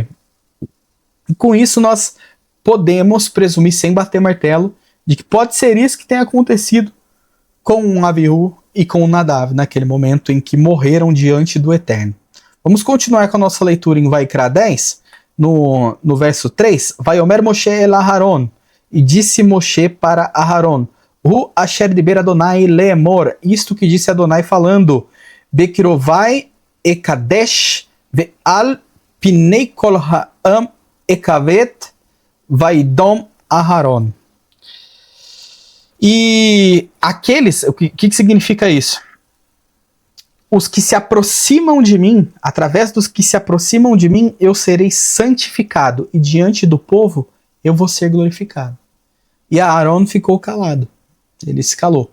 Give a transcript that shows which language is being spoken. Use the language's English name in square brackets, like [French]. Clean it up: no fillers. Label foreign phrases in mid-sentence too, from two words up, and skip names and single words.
[Portuguese] E com isso nós podemos presumir, sem bater martelo, de que pode ser isso que tenha acontecido com o Avihu e com o Nadav, naquele momento em que morreram diante do eterno. Vamos continuar com a nossa leitura em Vaikra 10, no verso 3. [Hebrew] ויאמר משה אל אהרן, [Portuguese] e disse Moshe para Aharon, [Hebrew] הוא אשר דבר יהוה לאמר, [Portuguese] isto que disse Adonai falando, [Hebrew] בקרבי אקדש ועל פני כל העם אכבד וידם אהרן. [Portuguese] E aqueles, o que significa isso? Os que se aproximam de mim, através dos que se aproximam de mim, eu serei santificado, e diante do povo eu vou ser glorificado. E Aharon ficou calado. Ele se calou.